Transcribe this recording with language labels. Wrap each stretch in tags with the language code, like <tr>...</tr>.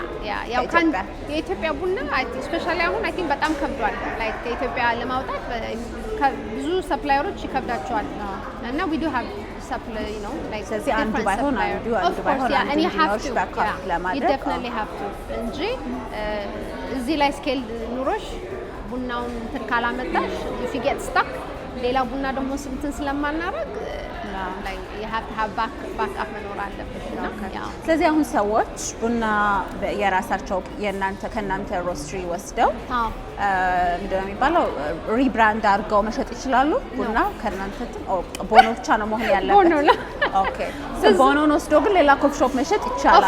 <am>ያው የኢትዮጵያ ቡና ስፔሻሊ አሁን አይ ቲንክ በጣም ከብዷል። ላይክ ከኢትዮጵያ ለማውጣት ብዙ ሰፕላየሮች ይከብዳቸዋል እና</am> <en>we do have supply you know like</en> <am>ስለዚህ አንዱ ባይሆን አንዱ</am> <en>and you have to</en> <am>ለማድረግ</am> <en>you definitely have to</en> <am>እንጂ እዚህ ላይ ስኬል ኑሮሽ ቡናውን እንትን ካላመጣሽ</am> <en>if you get stuck</en> <am>ሌላ ቡና ደግሞ እንትን ስለማናረግ</am> <en>like you have to have backup</en> <am>መኖር አለበት እና ስለዚህ አሁን ሰዎች ቡና የራሳቸው ከእናንተ ሮስትሪ ወስደው ምንድነው የሚባለው ሪብራንድ አድርገው መሸጥ ይችላሉ። ቡና ከእናንተ ቦኖ ብቻ ነው መሆን ያለበት። ኦኬ ቦኖን ወስዶ ግን ሌላ ኮፊ ሾፕ መሸጥ ይቻላል።</am>